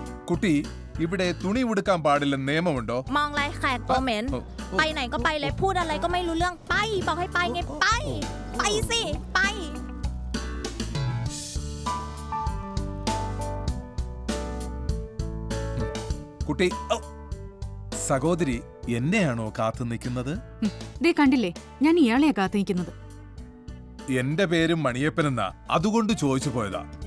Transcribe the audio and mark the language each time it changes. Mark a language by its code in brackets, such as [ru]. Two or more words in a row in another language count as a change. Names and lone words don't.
[ml] കുട്ടി ഇവിടെ തുണി ഉടുക്കാൻ പാടില്ലെന്ന് നിയമമുണ്ടോ? [th] มองไรแขกตัวเหม็นไปไหนก็ไปเลยพูดอะไรก็ไม่รู้เรื่องไปบอกให้ไปไงไปสิไป [ml] കുട്ടി സഹോദരി എന്നെയാണോ കാത്തു നിൽക്കുന്നത്? ദേ കണ്ടില്ലേ, ഞാൻ ഇയാളെയാ കാത്തു നിൽക്കുന്നത്. എന്റെ പേരും മണിയപ്പനെന്നാ, അതുകൊണ്ട് ചോദിച്ചു പോയതാ.